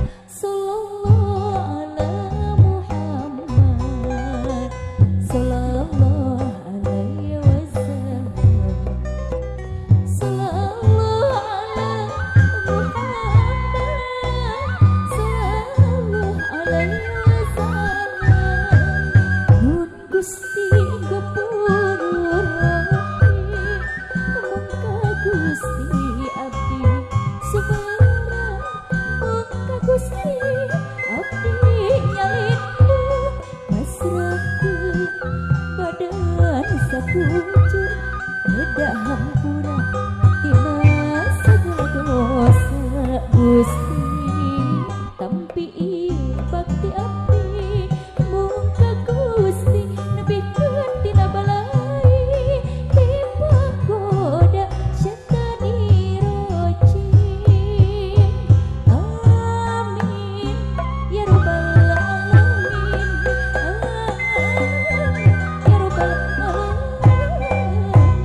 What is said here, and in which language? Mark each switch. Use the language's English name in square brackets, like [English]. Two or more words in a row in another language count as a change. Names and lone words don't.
[Arabic] صلى الله على محمد صلى الله عليه وسلم. صلى الله على محمد صلى الله عليه وسلم. [Sundanese] Nun Gusti Gopur Rahim mungka Gusti abdi subhana mungka Gusti abdi nyalindu masrahkeun badan sakucur beda hampura tina [Indonesian] segala dosa [Sundanese] Gusti. Tampi ieu bakti abdi mungka Gusti nepikeun tina balai dipanggoda setan roji. [Arabic] آمين يا رب العالمين. آمين يا رب العالمين.